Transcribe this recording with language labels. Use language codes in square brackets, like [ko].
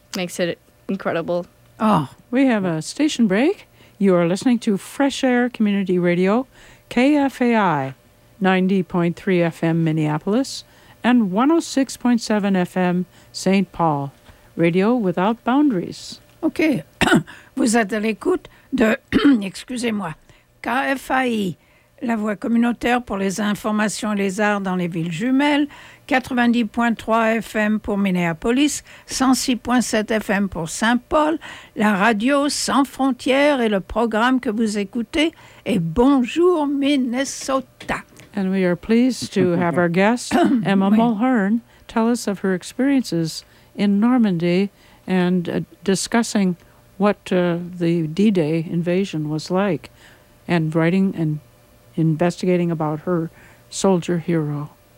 [en] Makes it incredible. Oh, we have a station break. You are listening to Fresh Air Community Radio, KFAI, 90.3 FM Minneapolis, and 106.7 FM St. Paul. Radio without boundaries. OK. [fr] Vous êtes à l'écoute de, excusez-moi, KFAI, la voix communautaire pour les informations et les arts dans les villes jumelles, 90.3 FM pour Minneapolis, 106.7 FM pour Saint-Paul, la radio sans frontières et le programme que vous écoutez est Bonjour Minnesota. [en] And we are pleased to have our guest, Emma Mulhern, tell us of her experiences in Normandy and discussing what the D-Day invasion was like and writing and investigating about her soldier hero.